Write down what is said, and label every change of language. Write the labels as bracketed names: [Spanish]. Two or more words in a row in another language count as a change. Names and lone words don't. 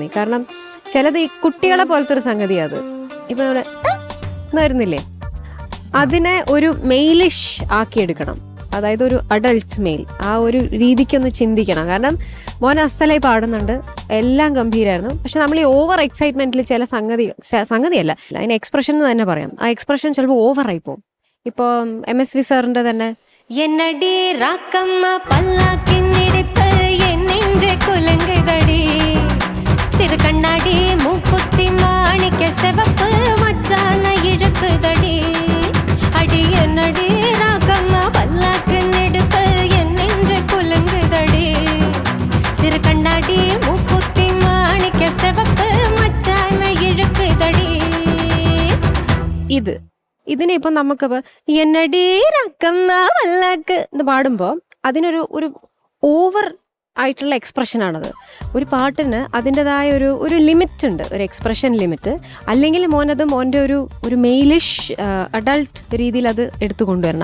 [Malayalam] കാരണം ചിലത് ഈ കുട്ടികളെ പോലത്തെ ഒരു സംഗതി. അത് ഇപ്പൊ നമ്മള് വരുന്നില്ലേ, അതിനെ ഒരു മെയിലിഷ് ആക്കിയെടുക്കണം. അതായത് ഒരു [English] adult male, [Malayalam] ആ ഒരു രീതിക്കൊന്ന് ചിന്തിക്കണം. കാരണം മോൻ അസലായി പാടുന്നുണ്ട്, എല്ലാം ഗംഭീരായിരുന്നു. പക്ഷെ നമ്മൾ ഈ [English] over excitement [Malayalam] ചില സംഗതിയല്ല, അതിന് എക്സ്പ്രഷൻ എന്ന് തന്നെ പറയാം. ആ എക്സ്പ്രഷൻ ചിലപ്പോൾ ഓവറായി പോകും. ഇപ്പോൾ MSV സാറിന്റെ തന്നെ [Tamil] என்னடி ராக்கம்மா பல்லாக்கின் இடிப்பு என் நெஞ்சே குலுங்குதடி, சிறு கண்ணாடி மூக்குத்தி மாணிக்க சிவப்பு மச்சான இழுக்குதடி, அடி என்னடி ராக்கம்மா பல்லாக்கின் இடிப்பு என் நெஞ்சே குலுங்குதடி, சிறு கண்ணாடி மூக்குத்தி மாணிக்க சிவப்பு மச்சான இழுக்குதடி. [Malayalam] ഇതിനെ ഇപ്പം നമുക്ക് [Tamil] என்னடி ராக்கம்மா பல்லாக்கு [Malayalam] എന്ന് പാടുമ്പോൾ അതിനൊരു ഓവർ ആയിട്ടുള്ള എക്സ്പ്രഷനാണത്. ഒരു പാട്ടിന് അതിൻ്റെതായ ഒരു ലിമിറ്റ് ഉണ്ട്, ഒരു [English] expression limit. [Malayalam] അല്ലെങ്കിൽ മോനത് മോൻ്റെ ഒരു [English] maleish adult [Malayalam] രീതിയിൽ അത് എടുത്തു കൊണ്ടുവരണം.